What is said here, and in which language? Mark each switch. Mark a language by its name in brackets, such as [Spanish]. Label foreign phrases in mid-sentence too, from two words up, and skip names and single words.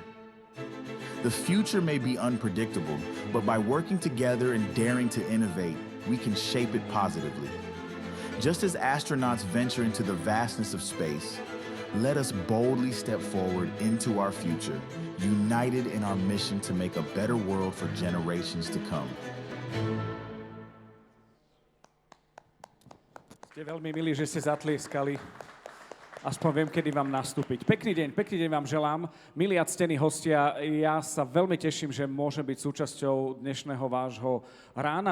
[English] The future may be unpredictable, but by working together and daring to innovate, we can shape it positively. Just as astronauts venture into the vastness of space, let us boldly step forward into our future, united in our mission to make a better world for generations to come. [Slovak] Ste veľmi milí, že ste zatlieskali. Aspoň viem, kedy vám nastúpiť. Pekný deň vám želám. Milí a ctení hostia, ja sa veľmi teším, že môžem byť súčasťou dnešného vášho rána.